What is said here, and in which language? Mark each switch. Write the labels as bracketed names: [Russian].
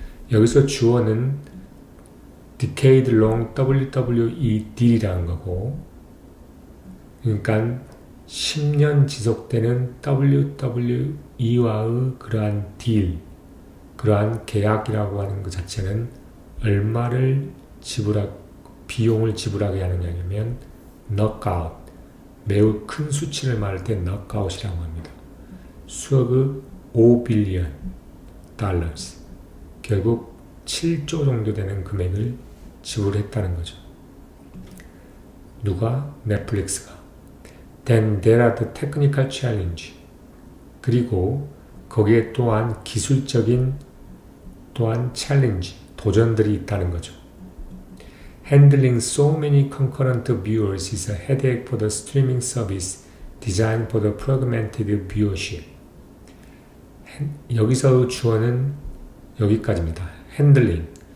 [Korean] 여기서 주어는 [English] decade long WWE deal [Korean] 이라는 거고, 그러니까 10년 지속되는 WWE와의 그러한 딜, 그러한 계약이라고 하는 것 자체는 얼마를 비용을 지불하게 하느냐면 knockout, 매우 큰 수치를 말할 때 knockout이라고 합니다. 수억의 5 빌리언 달러스, 결국 7조 정도 되는 금액을 지불했다는 거죠. 누가? 넷플릭스가. [English] Then there are the technical challenge. [Korean] 그리고 거기에 또한 기술적인 또한 챌린지, 도전들이 있다는 거죠. [English] Handling so many concurrent viewers is a headache for the streaming service designed for the fragmented viewership. [Korean] 여기서 주어는 여기까지입니다. 핸들링.